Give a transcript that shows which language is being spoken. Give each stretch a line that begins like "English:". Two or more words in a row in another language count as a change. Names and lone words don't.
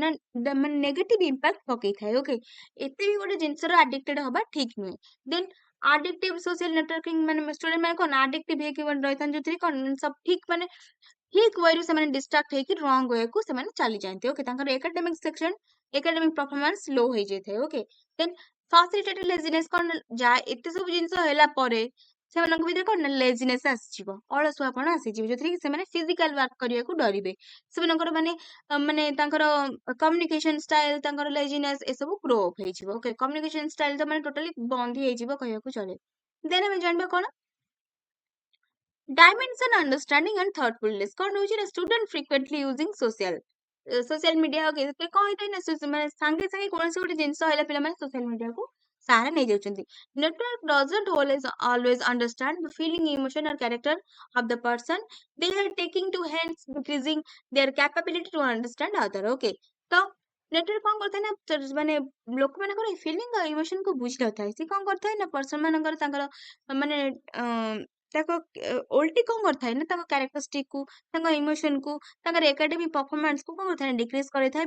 Odia: ନା ମାନେ
English: negative impact
Odia: ପକେଇଥାଏ ଓକେ ଏତେ ବି ଗୋଟେ ଜିନିଷର ଆଡିକ୍ଟେଡ ହବା ଠିକ ନୁହେଁ
English: then addictive social networking
Odia: ମାନେ ଷ୍ଟୁଡେଣ୍ଟ ମାନେ କଣ ଆଡିକ୍ଟିଭ ହେଇକି ରହିଥାନ୍ତି ଯୋଉଥିରେ କଣ ସବୁ ଠିକ ମାନେ ଠିକ ୱେରୁ ସେମାନେ ଡିଷ୍ଟ୍ରାକ୍ଟ ହେଇକି
English: wrong wayକୁ
Odia: ସେମାନେ ଚାଲି ଯାଆନ୍ତି ଓକେ ତାଙ୍କର
English: academic section academic performance low
Odia: ହେଇଯାଇଥାଏ ଓକେ
English: then facilitated laziness
Odia: କଣ ଯା ଏତେ ସବୁ ଜିନିଷ ହେଲା ପରେ ସେମାନଙ୍କ ଭିତରେ କଣ ନା ଲେଜିନେସ୍ ଆସିଯିବ, ଅଳସୁଆପଣ ଆସିଯିବ, ଯୋଉଥିରେ କି ସେମାନେ
English: physical work
Odia: କରିବାକୁ ଡରିବେ। ସେମାନଙ୍କର ମାନେ ତାଙ୍କର
English: communication style,
Odia: ତାଙ୍କର ଲେଜିନେସ୍ ଏସବୁ
English: grow up
Odia: ହେଇଯିବ। ଓକେ,
English: communication style
Odia: ତ ମାନେ ଟୋଟାଲି ବନ୍ଦ ହେଇଯିବ କହିବାକୁ ଚଳେ। ଦେନ୍ ଆମେ ଜାଣିବା କଣ
English: dimension understanding and thoughtfulness
Odia: କଣ ରହୁଛି ନା
English: student frequently using social media
Odia: କଣ ହେଇଥାଏ ନା ମାନେ ସାଙ୍ଗେ ସାଙ୍ଗେ କୌଣସି ଗୋଟେ ଜିନିଷ ହେଲେ ପିଲାମାନେ
English: social mediaକୁ
Odia: ସାହାରା ନେଇଯାଉଛନ୍ତି।
English: Network doesn't always understand the feeling, emotion or character of the person they are taking to, hence decreasing their capability to understand other.
Odia: Okay, ତ ନେଟୱାର୍କ କଣ କରିଥାଏ ନା ମାନେ ଲୋକମାନଙ୍କର ଫିଲିଂ ଆଉ ଇମୋସନ କୁ ବୁଝି ନଥାଏ। ସେ କଣ କରିଥାଏ ନା ପର୍ସନ ମାନଙ୍କର ତାଙ୍କର ମାନେ ତାଙ୍କ ଓଲଟି କଣ କରିଥାଏ ନା ତାଙ୍କ କ୍ୟାରେକ୍ଟରିଷ୍ଟିକ କୁ, ତାଙ୍କ ଇମୋସନ କୁ, ତାଙ୍କର ଏକାଡେମିକ ପରଫରମାନ୍ସ କୁ କଣ କରିଥାଏ ନା ଡିକ୍ରିଜ କରିଥାଏ।